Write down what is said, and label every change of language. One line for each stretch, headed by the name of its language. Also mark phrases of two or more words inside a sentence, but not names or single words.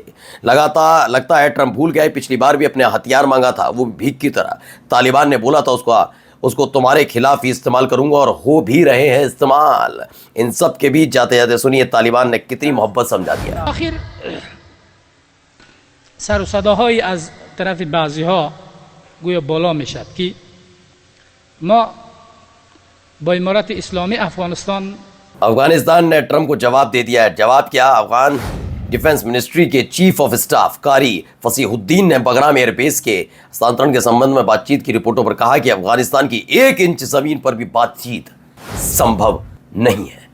Hindi: लगातार लगता है ट्रंप भूल गए, पिछली बार भी अपने हथियार मांगा था, वो भीख की तरह। तालिबान ने बोला था उसको तुम्हारे खिलाफ ही इस्तेमाल करूंगा, और हो भी रहे हैं इस्तेमाल। इन सब के बीच जाते जाते सुनिए तालिबान ने कितनी मोहब्बत समझा दिया।
Persian: آخر سر و صداهایی از طرف بعضی‌ها گویا بالا میشد که ما با امارت اسلامی
Hindi: अफगानिस्तान ने ट्रंप को जवाब दे दिया है। जवाब क्या? अफगान डिफेंस मिनिस्ट्री के
English: Chief of Staff
Hindi: कारी फसीहुद्दीन ने बगराम एयरबेस के हस्तांतरण के संबंध में बातचीत की रिपोर्टों पर कहा कि अफगानिस्तान की 1 इंच जमीन पर भी बातचीत संभव नहीं है।